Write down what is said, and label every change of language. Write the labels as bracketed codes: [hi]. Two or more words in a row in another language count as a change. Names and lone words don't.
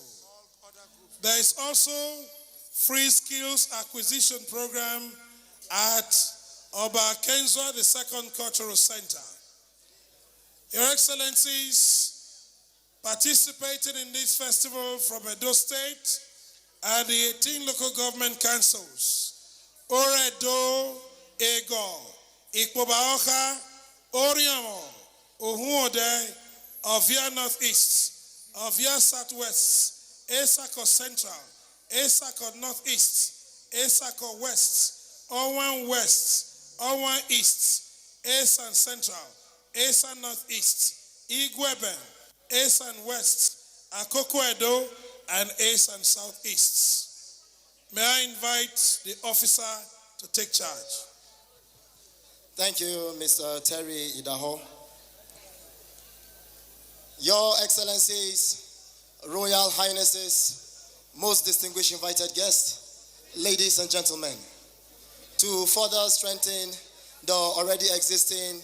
[en] There is also free skills acquisition program at Oba Kenzwa, the Second Cultural Center. Your Excellencies, participating in this festival from Edo State are the 18 local government councils: Oredo, Ego, Ikpobaoka, Oriamo, Ohuode, Ovia Northeast, Ovia Southwest, Esako Central, Esako Northeast, Esako West, Owan West, Owan East, Esan Central, Esan Northeast, Igweben, Esan West, Akoko Edo, and Esan Southeast. May I invite the officer to take charge. Thank you, Mr. Terry Idaho. Your Excellencies, Royal Highnesses, most distinguished invited guests, ladies and gentlemen, to further strengthen the already existing